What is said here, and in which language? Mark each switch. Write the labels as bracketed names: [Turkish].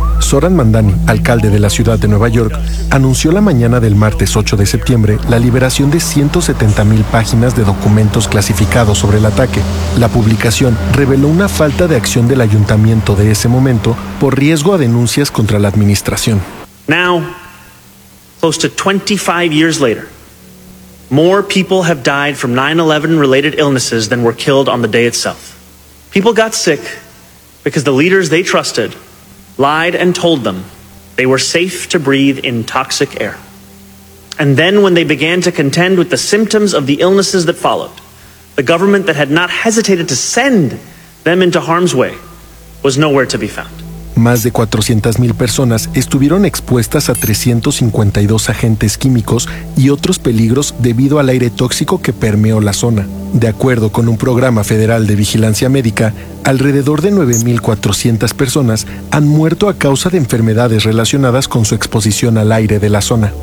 [Spanish] Zoran Mamdani, alcalde de la ciudad de Nueva York, anunció la mañana del martes 8 de septiembre la liberación de 170,000 páginas de documentos clasificados sobre el ataque. La publicación reveló una falta de acción del ayuntamiento de ese momento por riesgo a denuncias contra la administración. [English] Now, close to 25 years later, more people have died from 9/11 related illnesses than were killed on the day itself. People got sick because the leaders they trusted lied and told them they were safe to breathe in toxic air. And then when they began to contend with the symptoms of the illnesses that followed, the government that had not hesitated to send them into harm's way was nowhere to be found. [Spanish] Más de 400,000 personas estuvieron expuestas a 352 agentes químicos y otros peligros debido al aire tóxico que permeó la zona. De acuerdo con un programa federal de vigilancia médica, alrededor de 9,400 personas han muerto a causa de enfermedades relacionadas con su exposición al aire de la zona.